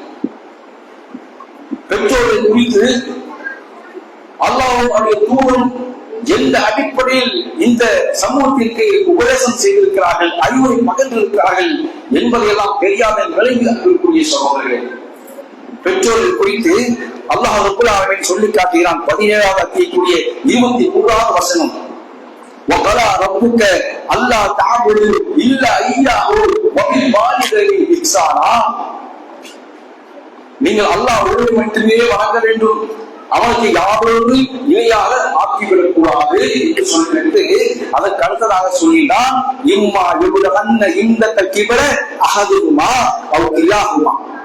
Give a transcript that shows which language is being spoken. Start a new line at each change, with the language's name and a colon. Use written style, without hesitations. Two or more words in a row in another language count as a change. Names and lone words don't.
Tamil: பெற்றோர்கள் குறித்து அல்லாஹ்வும் அவருடைய தூதரும் எந்த அடிப்படையில் இந்த சமூகத்திற்கு உபதேசம் செய்திருக்கிறார்கள், அறிவுரை பகிர்ந்திருக்கிறார்கள் என்பதையெல்லாம் தெரியாத விளைவு அன்புக்குரிய சகோதரர்களே. பெற்றோர்கள் குறித்து
Arabic: الله رب العالمين
Tamil: சொல்லி காட்டுகிறான். 17வது அத்தியாயத்தினுடைய 23வது வசனம்,
Arabic: وَقَضَى رَبُّكَ أَلَّا تَعْبُدُوا إِلَّا إِيَّاهُ وَبِالْوَالِدَيْنِ إِحْسَانًا.
Tamil: நீங்கள் அல்லாஹ் ஒருவரை மட்டுமே வணங்க வேண்டும், அவனுக்கு யாரோடு இணையாக ஆக்கிவிடக் கூடாது என்று சொல்லிவிட்டு அதற்கு அடுத்ததாக சொல்லினான்,
Arabic: إما يبلغن عندك الكبر أحدهما أو كلاهما.